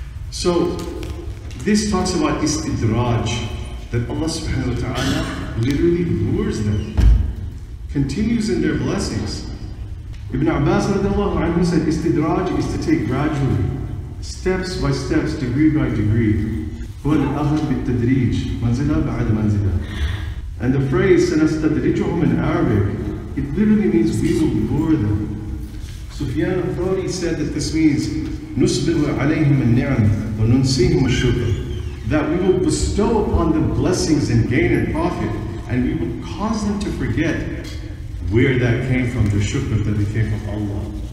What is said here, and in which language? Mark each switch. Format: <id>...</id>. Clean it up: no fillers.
<en>So, this talks about istidraj, that Allah subhanahu wa ta'ala literally lures them, continues in their blessings. Ibn Abbas radiallahu anhu said, istidraj is to take gradually, steps by steps, degree by degree.</en> <ar>هو الأخذ بالتدريج منزلة بعد منزلة.</ar> <en>And the phrase سنستدرجهم in Arabic, it literally means we will lure them. Sufyan al-Thawri said that this means</en> <ar>نسبغ عليهم النعم وننسيهم الشكر,</ar> <en>that we will bestow upon them blessings and gain and profit, and we will cause them to forget where that came from, the shukr that it came from Allah.</en>